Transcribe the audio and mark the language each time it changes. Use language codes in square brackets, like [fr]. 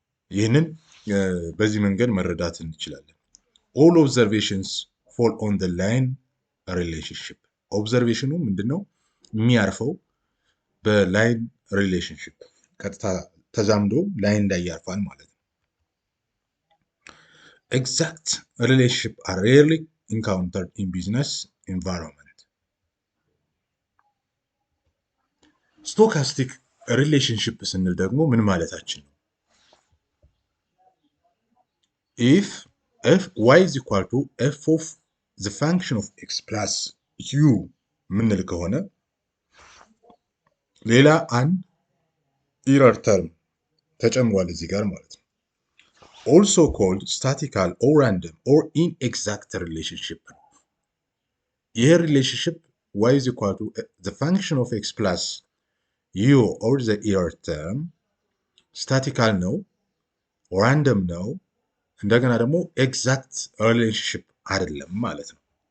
[am] ይህንን በዚህ መንገድ መረዳት እንችላለን። [en] all observations fall on the line relationship [am] ኦብዘርቬሽኑ ምንድነው የሚያርፈው በላይን ሪሌሽንሺፕ ቀጥታ ተዛምዶ ላይን ላይ ያርፋል ማለት ነው። [en] exact relationship are rarely encountered in business environment. [am] stochastic relationship ስንል ደግሞ ምን ማለታችን ነው? [en] if y is equal to f of the function of x plus u [am] ምንል ከሆነ ሌላ አንድ ኢረር ተርም ተጨምሯል እዚህ ጋር ማለት ነው። [en] also called statistical or random or inexact relationship [am] ይሄ ሪሌሽንሺፕ [en] y is equal to the function of x plus u or the error term statistical [am] ነው random ነው እንደገና ደግሞ [en] exact relationship [am] አይደለም ማለት ነው።